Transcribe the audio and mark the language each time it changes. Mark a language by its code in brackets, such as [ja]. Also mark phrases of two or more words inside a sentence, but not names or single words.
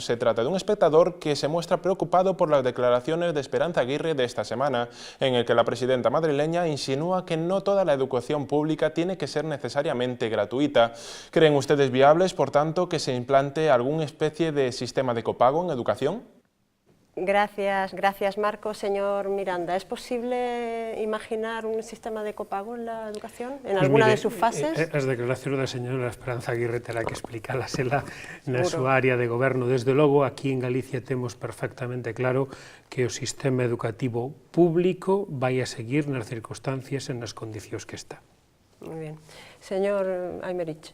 [es] Se trata de un espectador que se muestra preocupado por las declaraciones de Esperanza Aguirre de esta semana, en el que la presidenta madrileña insinúa que no toda la educación pública tiene que ser necesariamente gratuita. ¿Creen ustedes viables, por tanto, que se implante alguna especie de sistema de copago en educación? Gracias Marcos. Señor Miranda, ¿es posible imaginar un sistema de copago en la educación, en alguna de sus fases? [gl] As declaracións da señora Esperanza Aguirre terá que explicalasela na súa área de goberno. Desde logo, aquí en Galicia temos perfectamente claro que o sistema educativo público vai a seguir nas circunstancias e nas condicións que está. [es] Muy bien. Señor Aymerich.